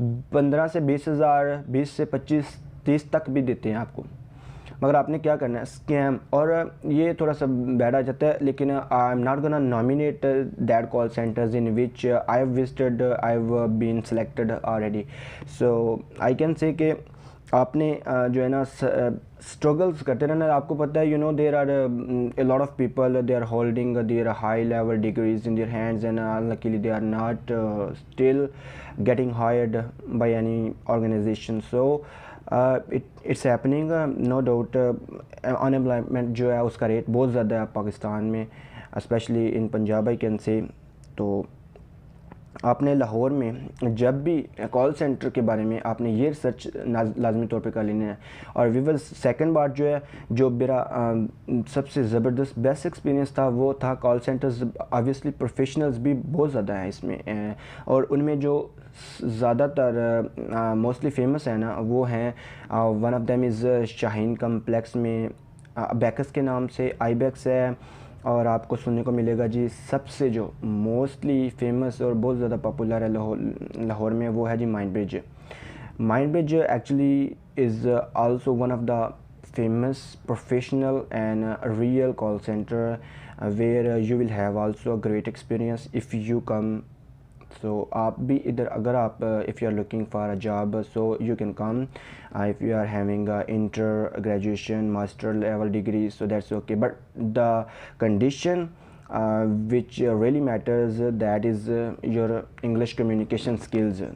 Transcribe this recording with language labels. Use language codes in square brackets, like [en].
[ur] 15 سے 20,000، 20 سے 25، 30 تک بھی دیتے ہیں آپ کو، مگر آپ نے کیا کرنا ہے؟ اسکیم۔ اور یہ تھوڑا سا بیڈ آ جاتا ہے، لیکن [en] I am not gonna nominate that call centers in which I have visited, I have been selected already. So I can say [ur] کہ آپ نے جو ہے نا اسٹرگلس کرتے رہنا۔ آپ کو پتہ ہے [en] There are a lot of people, they are holding their high level degrees in their hands, and unluckily they are not still getting hired by any organization. So it's happening, no doubt. [ur] Unemployment جو ہے اس کا rate بہت زیادہ ہے پاکستان میں، [en] Especially in Punjab I can say. [ur] تو آپ نے لاہور میں جب بھی کال سینٹر کے بارے میں آپ نے یہ ریسرچ لازمی طور پہ کر لینا ہے۔ اور ویورز سیکنڈ بات جو ہے، جو میرا سب سے زبردست بیسٹ ایکسپیرینس تھا، وہ تھا کال سینٹرز آبویسلی پروفیشنلز بھی بہت زیادہ ہیں اس میں، اور ان میں جو زیادہ تر موسٹلی فیمس ہیں نا، وہ ہیں one of them is Shaheen complex میں بیکس کے نام سے، آئی بیکس ہے، اور آپ کو سننے کو ملے گا جی سب سے جو موسٹلی فیمس اور بہت زیادہ پاپولر ہے لاہور میں، وہ ہے جی mind bridge. [en] Mind Bridge actually is also one of the famous professional and real call center where you will have also a great experience if you come. So [ur] آپ بھی ادھر اگر آپ [en] if you are looking for a job, so you can come. If you are having a inter graduation master level degree, so that's okay, but the condition which really matters, that is your English communication skills.